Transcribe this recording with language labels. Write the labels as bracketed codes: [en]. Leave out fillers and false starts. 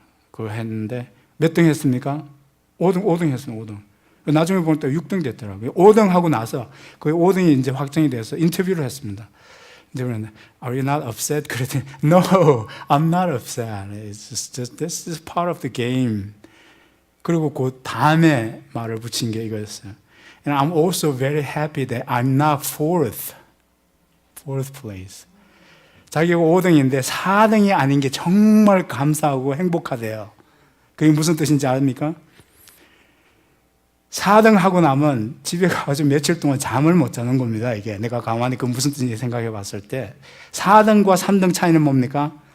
[ko] 그거 했는데 몇 등 했습니까? 5등 했어요. 5등. 나중에 보니까 6등 됐더라고요. 5등 하고 나서 그 5등이 이제 확정이 돼서 인터뷰를 했습니다. [en] Are you not upset? [ko] 그랬더니 [en] No, I'm not upset. It's just this is part of the game. [ko] 그리고 그 다음에 말을 붙인 게 이거였어요. [en] And I'm also very happy that I'm not fourth place. [ko] 자기가 5등인데 4등이 아닌 게 정말 감사하고 행복하대요. 그게 무슨 뜻인지 아십니까? 4등 하고 나면 집에 가서 며칠 동안 잠을 못 자는 겁니다. 이게 내가 가만히 그 무슨 뜻인지 생각해 봤을 때 4등과 3등 차이는 뭡니까?